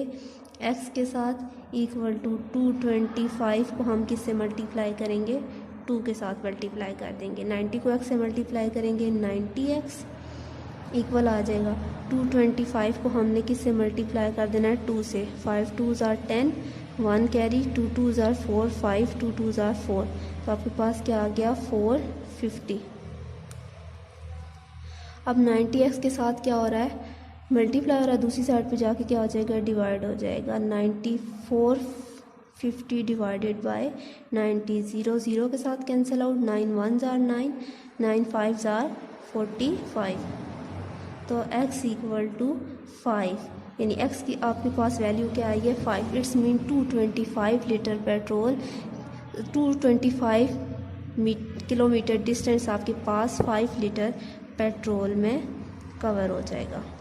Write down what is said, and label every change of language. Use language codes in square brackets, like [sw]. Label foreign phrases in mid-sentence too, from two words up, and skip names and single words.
[ur] x کے ساتھ, [en] equal to [ur] 225 کو ہم کس سے ملٹی پلائی کریں گے? 2 کے ساتھ ملٹی پلائی کر دیں گے۔ 90 کو x سے ملٹی پلائی کریں گے، 90x اکوئل آ جائے گا 225 کو ہم نے کس سے ملٹی پلائی کر دینا ہے? [en] 2 से। 5 2s are 10, 1 कैरी, 2 2s are 4, 5 2 2s are 4, [ur] تو آپ کے پاس کیا آ گیا? 450۔ اب 90x کے ساتھ کیا ہو رہا ہے? ملٹی پلائی ہو رہا ہے، دوسری سائیڈ پہ جا کے کیا ہو جائے گا? ڈیوائیڈ ہو جائے گا. [en] 9450 divided by 90, 0 0 [ur] کے ساتھ [en] cancel out, 9 1s are 9, 9 5s are 45, [ur] تو x [en] equal to [ur] 5، یعنی x کی آپ کے پاس ویلیو کیا آئی ہے؟ 5. [en] it's mean [ur] 225 لیٹر پیٹرول، 225 کلومیٹر ڈسٹینس آپ کے پاس 5 لیٹر پیٹرول میں کور ہو جائے گا.